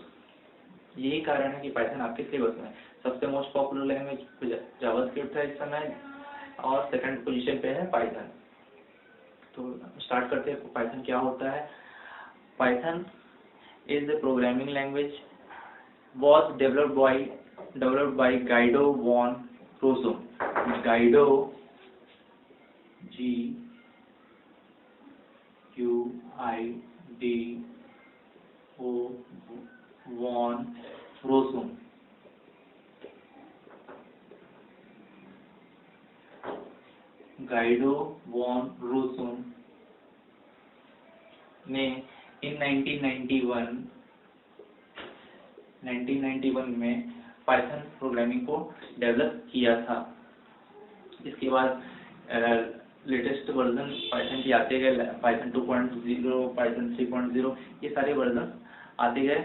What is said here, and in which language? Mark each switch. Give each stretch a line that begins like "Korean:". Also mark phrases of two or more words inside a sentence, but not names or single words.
Hindi: यही कारण है कि पाइथन आपके सिलेबस में सबसे
English: most popular language
Hindi: जावास्क्रिप्ट है इस समय, और
English: second position
Hindi: पे है पाइथन। तो स्टार्ट करते हैं, पाइथन क्या होता है।
English: Python is the programming language was developed by Guido van Rossum. Guido, G-U-I-D-O van Rossum.
Hindi: Guido van Rossum ने in 1991 में पाइथन प्रोग्रामिंग को डेवलप किया था। इसके बाद
English: latest version
Hindi: पाइथन के आते गए, पाइथन 2.0, पाइथन 3.0, ये सारे वर्जन आते गए।